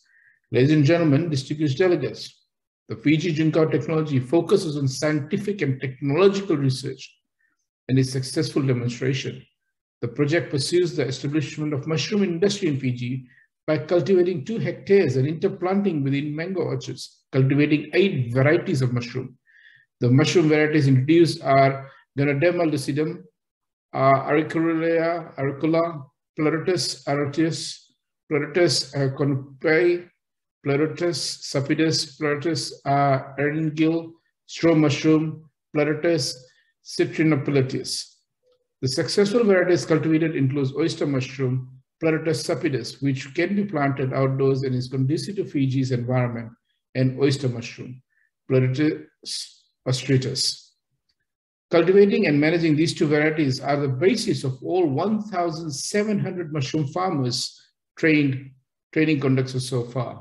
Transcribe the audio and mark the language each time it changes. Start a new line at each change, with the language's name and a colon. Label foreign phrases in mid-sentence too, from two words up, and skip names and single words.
English: Ladies and gentlemen, distinguished delegates, the Fiji Juncao technology focuses on scientific and technological research and its successful demonstration. The project pursues the establishment of mushroom industry in Fiji by cultivating 2 hectares and interplanting within mango orchards, cultivating 8 varieties of mushroom. The mushroom varieties introduced are Ganoderma lucidum, Auricula, Pleurotus arotius, Pleurotus conupai, Pleurotus sapidus, Pleurotus erringil, straw mushroom, Pleurotus citrinopilatus. The successful varieties cultivated includes oyster mushroom, Pleurotus sapidus, which can be planted outdoors and is conducive to Fiji's environment, and oyster mushroom, Pleurotus ostratus. Cultivating and managing these 2 varieties are the basis of all 1,700 mushroom farmers training conducted so far.